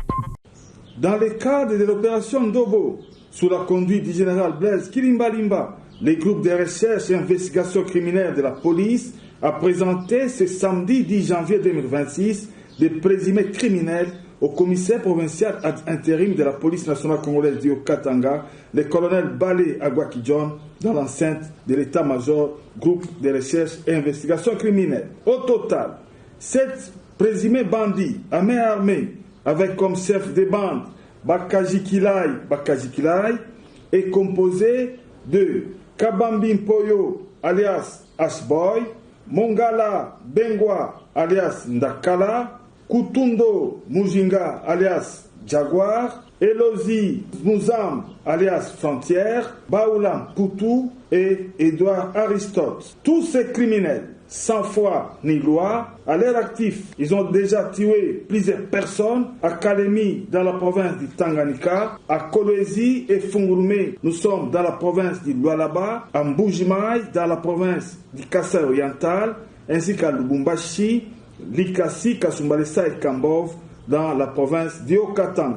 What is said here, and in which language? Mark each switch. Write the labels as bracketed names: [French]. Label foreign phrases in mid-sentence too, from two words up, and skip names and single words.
[French] Dans le cadre de l'opération Ndobo, sous la conduite du général Blaise Kilimbalimba, le groupe de recherche et investigation criminelle de la police a présenté ce samedi 10 janvier 2026 des présumés criminels au commissaire provincial ad interim de la police nationale congolaise du Haut-Katanga, le colonel Balé Agwaki-John, dans l'enceinte de l'état-major groupe de recherche et investigation criminelle. Au total, 7 présumés bandits à main armée avec comme chef de bande Bakaji Kilai est composé de Kabambi Mpoyo alias Ashboy, Mongala Bengwa alias Ndakala, Kutundo Mujinga alias Jaguar, Elozi Mouzam alias Frontière, Baoulam Poutou et Edouard Aristote. Tous ces criminels, sans foi ni loi, à l'air actif, ils ont déjà tué plusieurs personnes à Kalemi dans la province du Tanganyika, à Kolwezi et Fungurume, nous sommes dans la province du Lualaba, à Mbujimai dans la province du Kasaï oriental, ainsi qu'à Lubumbashi, Likasi, Kasumbalesa et Kambov dans la province du Haut-Katanga.